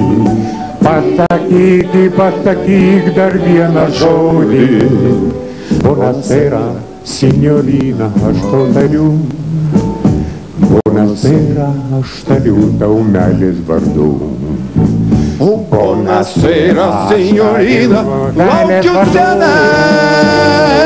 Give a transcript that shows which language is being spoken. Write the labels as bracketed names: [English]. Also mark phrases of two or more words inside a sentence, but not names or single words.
[Lithuanian] Pasakyk dar vieną žodį. [Italian] Buonasera, signorina, [Lithuanian] aš tau tariu. Buonasera, aš tariu tau meilės vardu. [Italian] Buonasera, signorina, [Lithuanian] laukiu tenai.